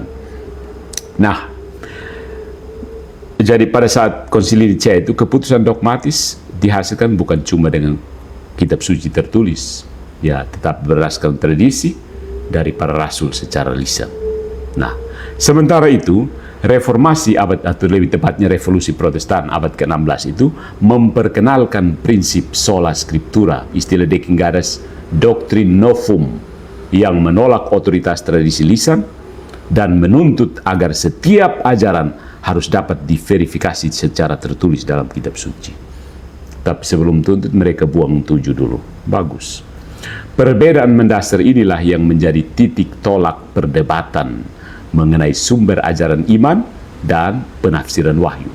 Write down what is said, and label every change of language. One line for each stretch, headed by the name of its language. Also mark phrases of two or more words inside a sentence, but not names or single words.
Indonesian: Nah, jadi pada saat Konsili Nicea itu keputusan dogmatis dihasilkan bukan cuma dengan kitab suci tertulis, ya, tetap berdasarkan tradisi dari para rasul secara lisan. Nah, sementara itu reformasi abad, atau lebih tepatnya revolusi Protestan abad ke-16 itu memperkenalkan prinsip
Latin: sola scriptura,
Indonesian: istilah Dekingadas doktrin novum, yang menolak otoritas tradisi lisan dan menuntut agar setiap ajaran harus dapat diverifikasi secara tertulis dalam kitab suci. Tapi sebelum tuntut mereka buang 7 dulu. Bagus. Perbedaan mendasar inilah yang menjadi titik tolak perdebatan mengenai sumber ajaran iman dan penafsiran wahyu.